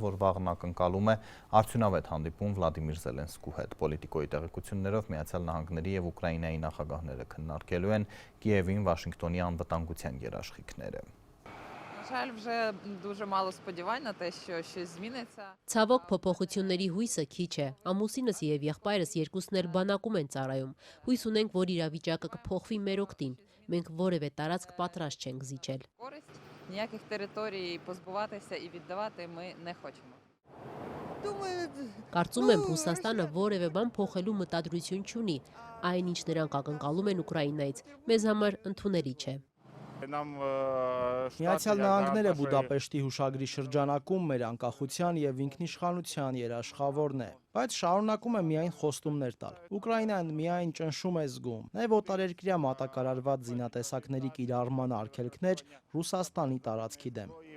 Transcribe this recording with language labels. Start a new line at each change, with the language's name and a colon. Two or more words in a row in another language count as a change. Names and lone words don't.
Armenian: որ վաղն ակնկալում է արդյունավետ հանդիպում Վլադիմիր Զելենսկու հետ։ Պոլիտիկոյի տեղեկություններով Միացյալ Նահանգների եւ Ուկրաինայի նախագահները քննարկելու են Կիևին Վաշինգտոնի անվտանգության երաշխիքները։ Ցավոք փոփոխությունների հույսը քիչ է։ Ամուսինս եւ եղբայրս երկուսն էլ բանակում են ծառայում։ Հույս ունենք, որ իրավիճակը կփոխվի մեր օգտին։ Մենք որևէ տարածք պատրաստ չենք զիջել։
Ukrainian: Ніяких територій позбуватися і віддавати ми не хочемо.
Armenian: Կարծում եմ, Ռուսաստանը որևէ բան փոխելու մտադրություն չունի։ Այն, ինչ նրանք ակնկալում են Ուկրաինայից, մեզ համար ընդունելի չէ։ Միացյալ Նահանգները Բուդապեշտի հուշագրի շրջանակում մեր անկախության եւ ինքնիշխանության երաշխավորն է, բայց շարունակում է միայն խոստումներ տալ։ Ուկրաինան միայն ճնշում է զգում, նաեւ օտարերկրյա մատակարարված զինատեսակների կիրառման արգելքներ Ռուսաստանի տարածքի դեմ։